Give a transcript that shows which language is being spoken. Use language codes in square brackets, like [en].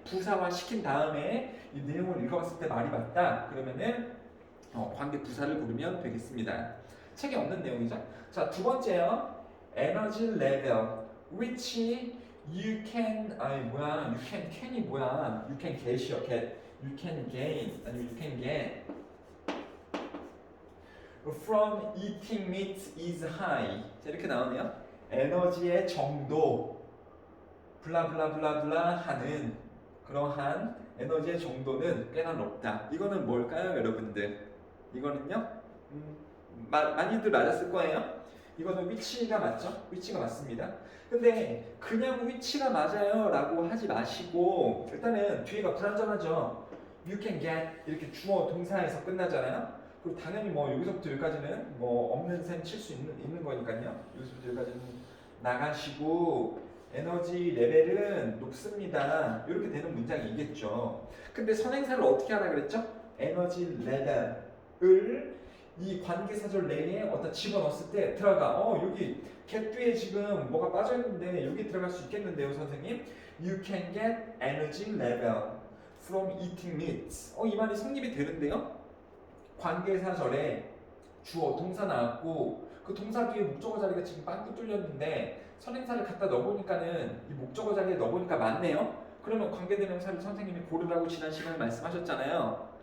[ko] 부사화 시킨 다음에 이 내용을 읽어봤을 때 말이 맞다. 그러면은 관계 부사를 고르면 되겠습니다. 책에 없는 내용이죠. 자, 두 번째요. 에너지 레벨 [en] which you can can [ko] 이 뭐야? [en] you can get이요. get. you can gain [ko] 아니면 [en] you can get from eating meat is high. [ko] 자, 이렇게 나오네요. 에너지의 정도 블라블라블라블라 하는 그러한 에너지의 정도는 꽤나 높다. 이거는 뭘까요, 여러분들? 이거는요? 많이들 맞았을 거예요. 이거는 위치가 맞죠? 위치가 맞습니다. 근데 그냥 위치가 맞아요 라고 하지 마시고 일단은 뒤에가 불안정하죠. [en] You can get [ko] 이렇게 주어 동사에서 끝나잖아요. 그리고 당연히 뭐 여기서부터 여기까지는 뭐 없는 셈 칠 수 있는 거니까요. 여기서부터 여기까지는 나가시고 에너지 레벨은 높습니다. 이렇게 되는 문장이겠죠. 근데 선행사를 어떻게 하라 그랬죠? 에너지 레벨을 이 관계사절 내에 어디다 집어넣었을 때 들어가. 여기 get 뒤에 지금 뭐가 빠져있는데 여기 들어갈 수 있겠는데요, 선생님? [en] You can get energy level from eating meat. [ko] 이 말이 성립이 되는데요? 관계사절에 주어 동사 나왔고 그 동사 뒤에 목적어 자리가 지금 빵꾸 뚫렸는데 선행사를 갖다 넣어보니까는 이 목적어 자리에 넣어보니까 맞네요. 그러면 관계대명사를 선생님이 고르라고 지난 시간에 말씀하셨잖아요.